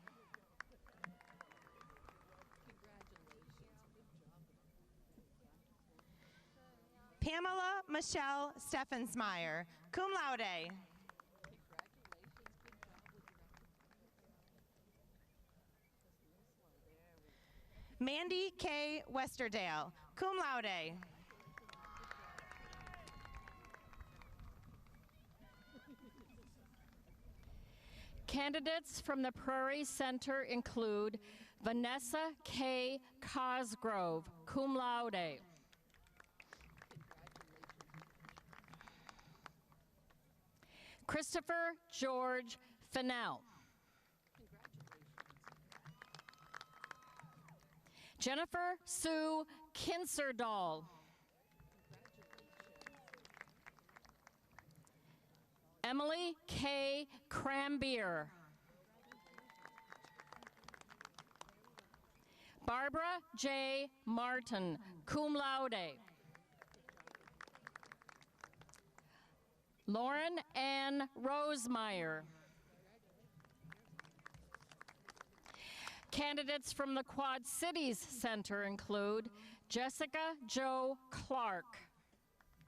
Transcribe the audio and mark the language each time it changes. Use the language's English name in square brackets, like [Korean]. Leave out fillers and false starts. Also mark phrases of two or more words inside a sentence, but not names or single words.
[English] Pamela Michelle Steffensmeyer, [Latin] cum laude. [English] Mandy K. Westerdale, [Latin] cum laude. [English] Candidates from the Prairie Center include Vanessa K. Cosgrove, [Latin] cum laude. [English] Christopher George Fennell. Jennifer Sue Kinserdahl. Emily K. Crambier. Barbara J. Martin, [Latin] cum laude. [English] Lauren Ann Rosemeyer. Candidates from the Quad Cities Center include Jessica Jo Clark.